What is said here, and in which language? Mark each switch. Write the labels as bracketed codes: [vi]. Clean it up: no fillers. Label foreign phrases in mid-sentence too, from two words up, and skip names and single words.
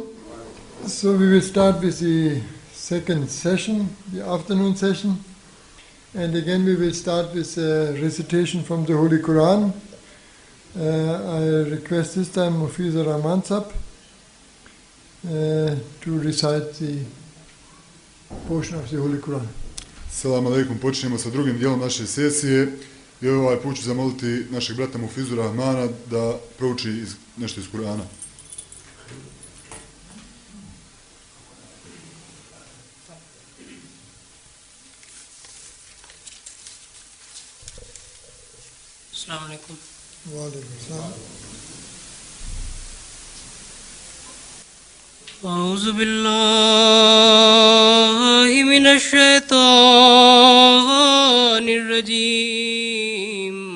[en] So we will start with the second session, the afternoon session. And again we will start with a recitation from the Holy Quran. I request this time Mufiza Rahman Sahib to recite the portion of the Holy Quran. [ar] السلام عليكم, [bs] počinjemo sa drugim dijelom naše sesije i ovaj put ću zamoliti našeg brata Mufizu Rahmana da prouči nešto iz Kur'ana. [ar] السلام عليكم. وعليكم السلام. أعوذ بالله من الشيطان الرجيم.